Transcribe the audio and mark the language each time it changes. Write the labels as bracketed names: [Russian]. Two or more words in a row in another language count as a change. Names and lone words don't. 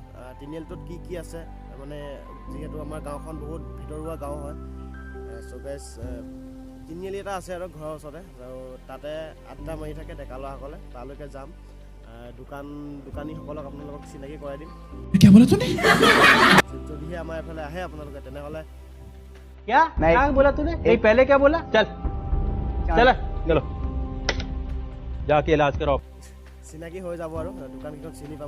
[Assamese] তিনিআলিটোত কি কি আছে, মানে যিহেতু আমাৰ গাঁওখন বহুত ভিতৰুৱা গাঁও হয়। [English] so guys, [Assamese] তিনিআলি এটা আছে আৰু ঘৰৰ ওচৰতে, আৰু তাতে আড্ডা মাৰি থাকে ডেকা ল'ৰাসকলে। তালৈকে যাম। দোকানীসকলক আপোনালোকক চিনাকি কৰাই দিম। যদিহে আমাৰ এইফালে আহে আপোনালোকে তেনেহ'লে [Hindi] क्या क्या बोला तूने? नहीं पहले क्या बोला? चल चल चलो जाके इलाज करो। [Assamese] চিনাকি হৈ যাব আৰু দোকানকেইখন চিনি পাব।